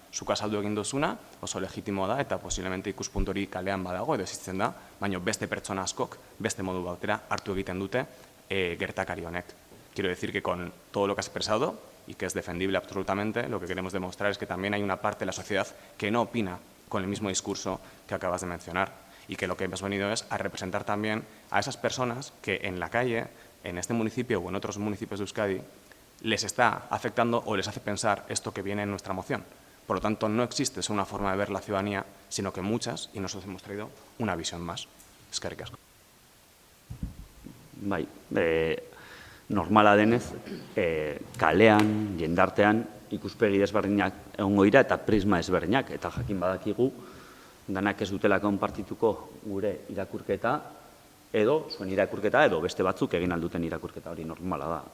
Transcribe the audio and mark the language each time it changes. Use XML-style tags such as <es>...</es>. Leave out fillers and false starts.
<eu>Zuk azaldu egin duzuna, oso legitimoa da, eta posiblemente ikuspuntu hori kalean badago, edo existitzen da, baina beste pertsona askok, beste modu batera hartu egiten dute gertakari honek.</eu> <es>Quiero decir que con todo lo que has expresado, y que es defendible absolutamente, lo que queremos demostrar es que también hay una parte de la sociedad que no opina con el mismo discurso que acabas de mencionar, y que lo que hemos venido es a representar también a esas personas que en la calle, en este municipio o en otros municipios de Euskadi, les está afectando o les hace pensar esto que viene en nuestra moción. Por lo tanto, no existe solo una forma de ver la ciudadanía, sino que muchas, y nosotros hemos traído una visión más.</es> <eu>Eskerrik asko. Bai, normala denez, kalean, jendartean, ikuspegi desberdinak egongo dira eta prisma ezberdinak, eta jakin badakigu, danak ez dutela konpartituko gure irakurketa, edo zuen irakurketa, edo beste batzuk egin alduten irakurketa hori normala da.</eu>